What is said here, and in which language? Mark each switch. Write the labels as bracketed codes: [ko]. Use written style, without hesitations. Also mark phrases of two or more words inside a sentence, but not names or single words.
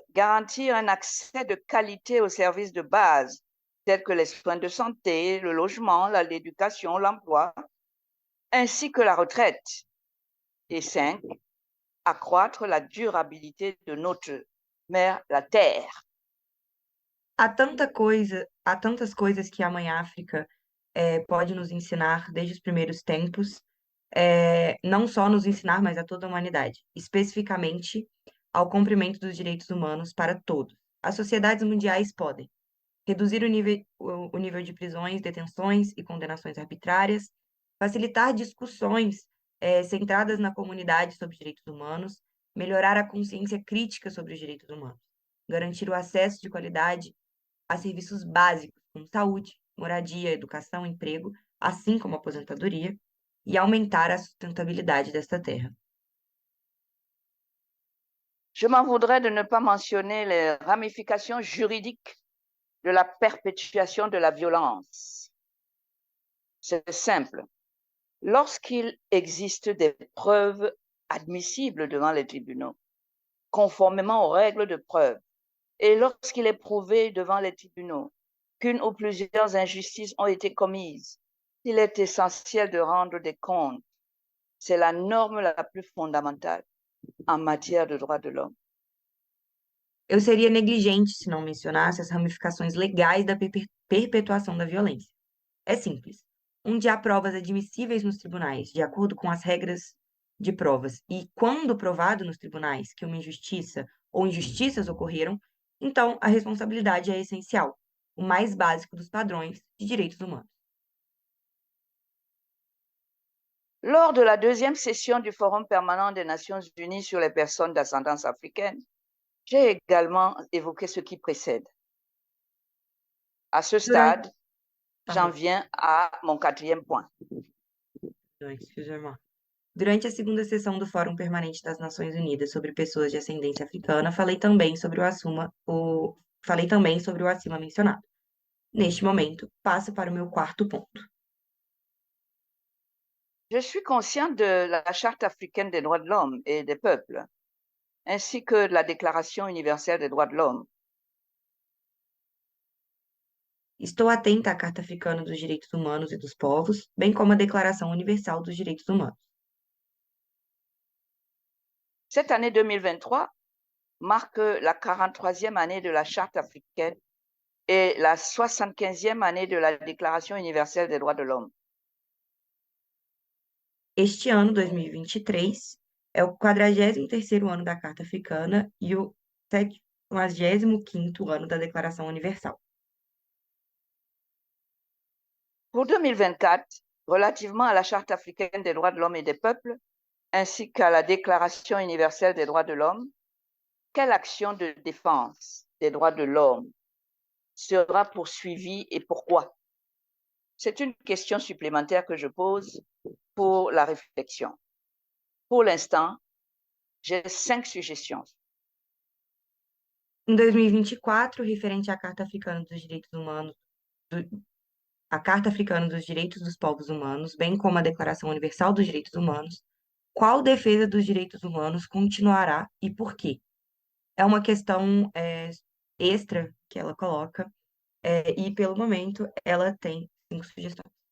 [fr] Garantir un accès de qualité aux services de base, tels que les soins de santé, le logement, l'éducation, l'emploi, ainsi que la retraite. Et 5. Accroître la durabilité de notre mère, la Terre. [pt] Há tantas coisas que a Mãe África pode nos ensinar desde os primeiros tempos, não só nos ensinar, mas a toda a humanidade, especificamente ao cumprimento dos direitos humanos para todos. As sociedades mundiais podem reduzir o nível de prisões, detenções e condenações arbitrárias, facilitar discussões centradas na comunidade sobre direitos humanos, melhorar a consciência crítica sobre os direitos humanos, garantir o acesso de qualidade a serviços básicos como saúde, moradia, educação, emprego, assim como aposentadoria, e aumentar a sustentabilidade desta terra. [fr] Je m'en voudrais de ne pas mentionner les ramifications juridiques de la perpétuation de la violence. C'est simple. Lorsqu'il existe des preuves admissibles devant les tribunaux, conformément aux règles de preuve, et lorsqu'il est prouvé devant les tribunaux qu'une ou plusieurs injustices ont été commises, il est essentiel de rendre des comptes. C'est la norme la plus fondamentale en matière de droits de l'homme. [pt] Eu seria negligente se não mencionasse as ramificações legais da perpetuação da violência. É simples. Onde há provas admissíveis nos tribunais, de acordo com as regras de provas, e quando provado nos tribunais que uma injustiça ou injustiças ocorreram, então a responsabilidade é essencial, o mais básico dos padrões de direitos humanos. [fr] Lors de la deuxième session du Forum permanent des Nations Unies sur les personnes d'ascendance africaine, j'ai également évoqué ce qui précède. À ce stade, j'en viens à mon 4e point. [pt] Durante a segunda sessão do Fórum Permanente das Nações Unidas sobre pessoas de ascendência africana, falei também sobre o acima mencionado. Neste momento, passo para o meu quarto ponto. [fr] Je suis consciente de la Charte africaine des droits de l'homme et des peuples, ainsi que de la Déclaration universelle des droits de l'homme. [pt] Estou atenta à Carta Africana dos Direitos Humanos e dos Povos, bem como à Declaração Universal dos Direitos Humanos. [fr] Cette année 2023 marque la 43e année de la Charte africaine et la 75e année de la Déclaration universelle des droits de l'homme. [pt] Este ano, 2023, é o 43º ano da Carta Africana e o 75º ano da Declaração Universal. [fr] Pour 2024, relativement à la Charte africaine des droits de l'homme et des peuples, ainsi qu'à la Déclaration universelle des droits de l'homme, quelle action de défense des droits de l'homme sera poursuivie et pourquoi? c'est une question supplémentaire que je pose pour la réflexion. Pour l'instant, j'ai 5 suggestions. [pt] Em 2024, referente à Carta Africana dos Direitos Humanos, a Carta Africana dos Direitos dos Povos Humanos, bem como a Declaração Universal dos Direitos Humanos, qual defesa dos direitos humanos continuará e por quê? É uma questão extra que ela coloca, e pelo momento ela tem 5 sugestões.